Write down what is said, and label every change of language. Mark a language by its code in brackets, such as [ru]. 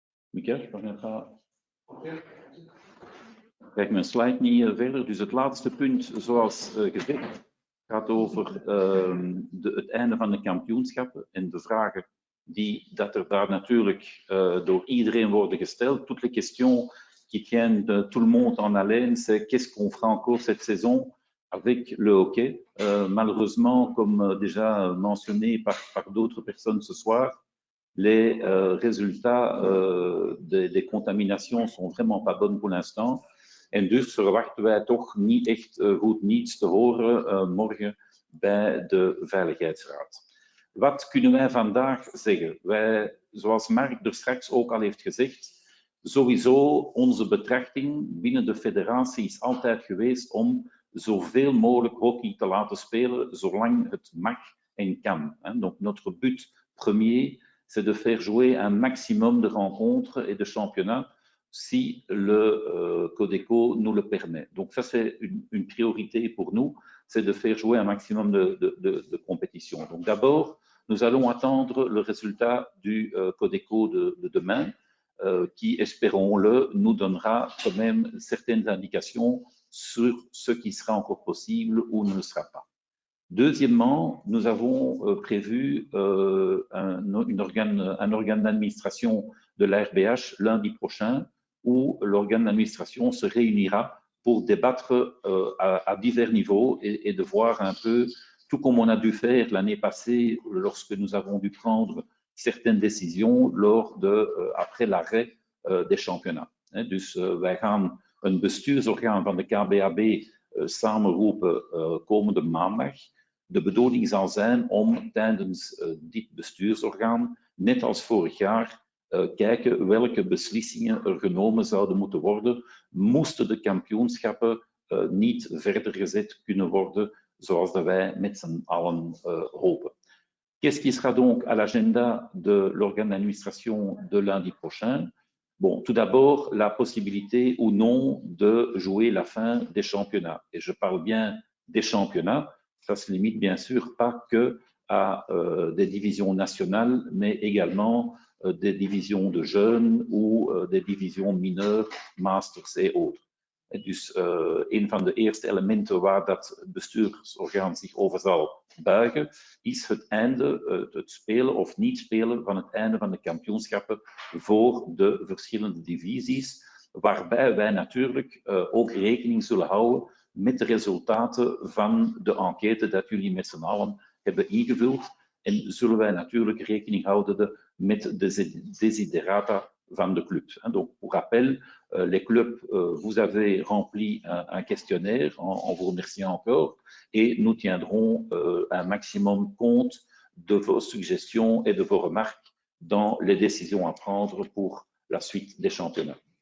[nl] Michael, kijk mijn slide niet verder. Dus het laatste punt, zoals gezegd, gaat over het einde van de kampioenschappen en de vragen dat er daar natuurlijk door iedereen worden gesteld. [fr] Toutes les questions qui tiennent de tout le monde en haleine, c'est qu'est-ce qu'on fera encore cette saison avec le hockey. Malheureusement, comme déjà mentionné par d'autres personnes ce soir, les résultats des contaminations sont vraiment pas bonnes pour l'instant. [nl] En dus verwachten wij toch niet echt goed niets te horen morgen bij de Veiligheidsraad. Wat kunnen wij vandaag zeggen? Wij, zoals Mark er straks ook al heeft gezegd, sowieso onze betrachting binnen de federatie is altijd geweest om zoveel mogelijk hockey te laten spelen, zolang het mag en kan. [fr] Donc notre but premier, c'est de faire jouer un maximum de rencontres et de championnats si le Codeco nous le permet. Donc ça, c'est une priorité pour nous, c'est de faire jouer un maximum de compétitions. Donc d'abord, nous allons attendre le résultat du Codeco de demain, qui, espérons-le, nous donnera quand même certaines indications sur ce qui sera encore possible ou ne le sera pas. Deuxièmement, nous avons prévu un organe d'administration de la RBH lundi prochain où l'organe d'administration se réunira pour débattre à divers niveaux et de voir un peu, tout comme on a dû faire l'année passée lorsque nous avons dû prendre certaines décisions après l'arrêt des championnats. [nl] Dus wij gaan een bestuursorgaan van de KBAB samenroepen komende maandag. De bedoeling zal zijn om tijdens dit bestuursorgaan, net als vorig jaar, kijken welke beslissingen er genomen zouden moeten worden, moesten de kampioenschappen niet verder gezet kunnen worden, zoals dat wij met z'n allen hopen. [fr] Qu'est-ce qui sera donc à l'agenda de l'organe d'administration de lundi prochain? Bon, tout d'abord, la possibilité ou non de jouer la fin des championnats. Et je parle bien des championnats. Ça se limite bien sûr pas que à des divisions nationales, mais également des divisions de jeunes ou des divisions mineures, masters et autres. [nl] En dus een van de eerste elementen waar dat bestuursorgaan zich over zal buigen, is het einde, het spelen of niet spelen van het einde van de kampioenschappen voor de verschillende divisies, waarbij wij natuurlijk ook rekening zullen houden met de resultaten van de enquête dat jullie met z'n allen hebben ingevuld. En zullen wij natuurlijk rekening houden met de desiderata van de club. [fr] Donc, pour rappel, les clubs, vous avez rempli un questionnaire en vous remerciant encore et nous tiendrons un maximum compte de vos suggestions et de vos remarques dans les décisions à prendre pour la suite des championnats.